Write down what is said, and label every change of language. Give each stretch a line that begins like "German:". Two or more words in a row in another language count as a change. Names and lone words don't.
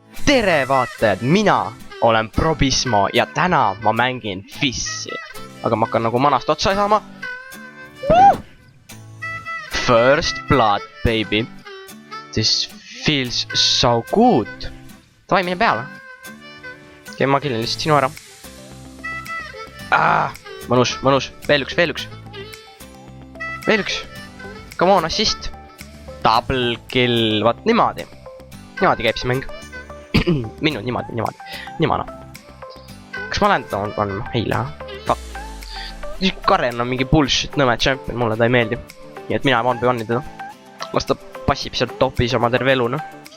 Estonian: tere vaatajad, mina olen Probismo ja täna ma mängin Fissi. Aga ma hakkan nagu manast otsa saama.
English: First blood, baby. This feels so good.
Estonian: Davai, mine peale. Okei, ma killin lihtsalt sinu ära. Mõnus, mõnus. Veel üks. Veel üks.
English: Come on, assist. Double kill.
Estonian: Vaat niimoodi. Niimoodi käib see mäng. Minnud niimoodi. Kas ma olen teda panema? Ei lähe. Fuck. Karen on mingi bullshit nõme champion, mulle ta ei meeldi. Nii et mina 1v1 teda. Las ta passib sealt topis oma terve elu, noh.